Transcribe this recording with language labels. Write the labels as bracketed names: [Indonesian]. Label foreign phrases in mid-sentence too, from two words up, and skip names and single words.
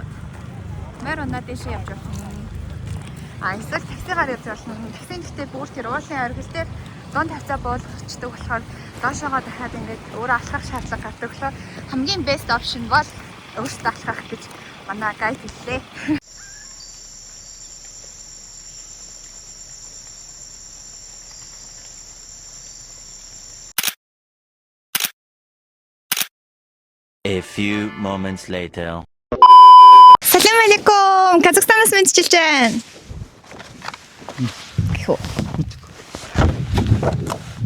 [Mongolian] Морин дэшээ явж байна. Эсвэл таксигаар явж болно. Таксийн гэхдээ бүр тэр уулын оргил дээр дунд тавцаа буулгачдаг болохоор доошоогоо дахиад ингээд өөрөө алхах шаардлага гардаг болохоор хамгийн [English] best option [Mongolian] бол өөртөө алхах гэж манай гайд хэллээ. [English] A few moments later. [Arabic] سلام عليكم. [Mongolian] Казахстанаас мэдчилж байна.